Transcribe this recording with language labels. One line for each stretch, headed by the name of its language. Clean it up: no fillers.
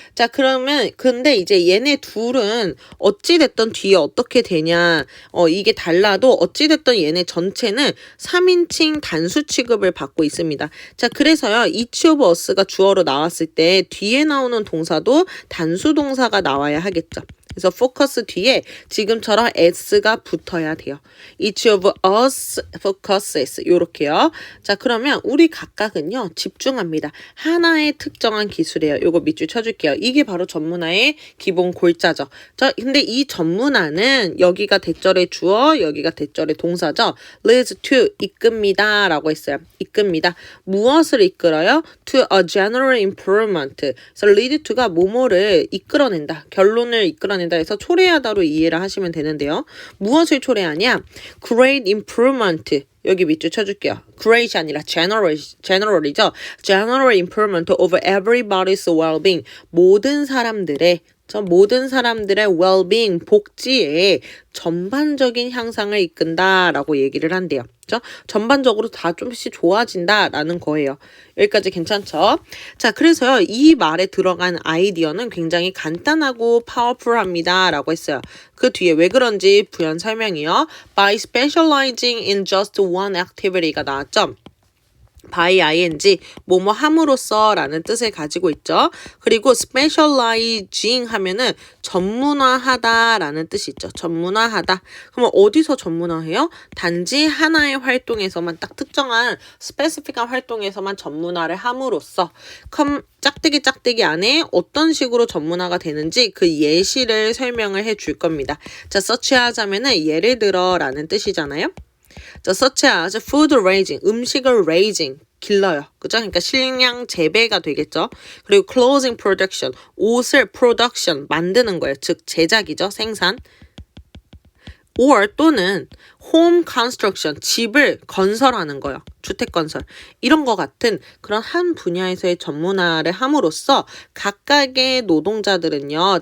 Korean: 자, 그러면 근데 이제 얘네 둘은 어찌됐던 뒤에 어떻게 되냐, 이게 달라도 어찌됐던 얘네 전체는 3인칭 단수 취급을 받고 있습니다. 자, 그래서요,
English: each of us
Korean: 가 주어로 나왔을 때 뒤에 나오는 동사도 단수 동사가 나와야 하겠죠. 그래서 focus 뒤에 지금처럼 s가 붙어야 돼요.
English: Each of us focuses,
Korean: 요렇게요. 자, 그러면 우리 각각은요, 집중합니다. 하나의 특정한 기술이에요. 요거 밑줄 쳐줄게요. 이게 바로 전문화의 기본 골자죠. 자, 근데 이 전문화는 여기가 대절의 주어, 여기가 대절의 동사죠. leads to, 이끕니다 라고 했어요. 이끕니다. 무엇을 이끌어요?
English: to a general improvement.
Korean: 그래서 lead to가 뭐뭐를 이끌어낸다. 결론을 이끌어낸다 해서 초래하다로 이해를 하시면 되는데요. 무엇을 초래하냐?
English: Great improvement.
Korean: 여기 밑줄 쳐줄게요. Great이 아니라 general이죠.
English: General improvement of everybody's well-being.
Korean: 모든 사람들의 well-being, 복지에 전반적인 향상을 이끈다라고 얘기를 한대요. 그렇죠? 전반적으로 다 좀씩 좋아진다라는 거예요. 여기까지 괜찮죠? 자, 그래서요, 이 말에 들어간 아이디어는 굉장히 간단하고 파워풀합니다 라고 했어요. 그 뒤에 왜 그런지 부연 설명이요.
English: By specializing in just one activity
Korean: 가 나왔죠. by ing, 뭐뭐 함으로써 라는 뜻을 가지고 있죠. 그리고 specializing 하면은 전문화하다 라는 뜻이 있죠. 전문화하다. 그러면 어디서 전문화해요? 단지 하나의 활동에서만, 딱 특정한 스페시픽한 활동에서만 전문화를 함으로써 짝대기 안에 어떤 식으로 전문화가 되는지 그 예시를 설명을 해줄 겁니다. 자, such as 하면은 예를 들어 라는 뜻이잖아요. 자,
English: such as food raising,
Korean: 음식을 raising, 길러요. 그죠? 그러니까 식량 재배가 되겠죠. 그리고
English: clothing production,
Korean: 옷을 production, 만드는 거예요. 즉, 제작이죠. 생산. or 또는
English: home construction,
Korean: 집을 건설하는 거예요. 주택 건설. 이런 거 같은 그런 한 분야에서의 전문화를 함으로써 각각의 노동자들은요.